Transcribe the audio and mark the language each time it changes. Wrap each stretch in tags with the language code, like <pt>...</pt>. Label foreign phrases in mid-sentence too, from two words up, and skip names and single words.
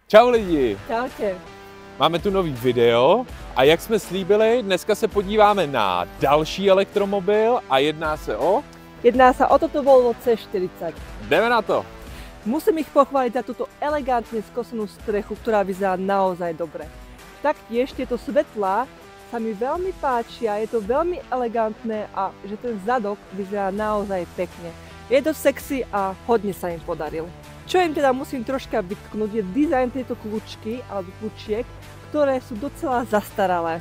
<cs>Čau lidi!</cs> <sk>Čaute.</sk> <cs>Máme tu nový video a jak jsme slíbili, dneska se podíváme na další elektromobil a jedná se o toto Volvo C40. Jdeme na to!</cs> <sk>Musím ich pochváliť za túto elegantne skosenú strechu, ktorá vyzerá naozaj dobre. Taktiež tieto svetlá sa mi veľmi páčia, je to veľmi elegantné a že ten zadok vyzerá naozaj pekne. Je to sexy a hodne sa im podaril. Čo im teda musím troška vytknúť je dizajn tejto kľúčky alebo kľúčiek, ktoré sú docela zastaralé.</sk>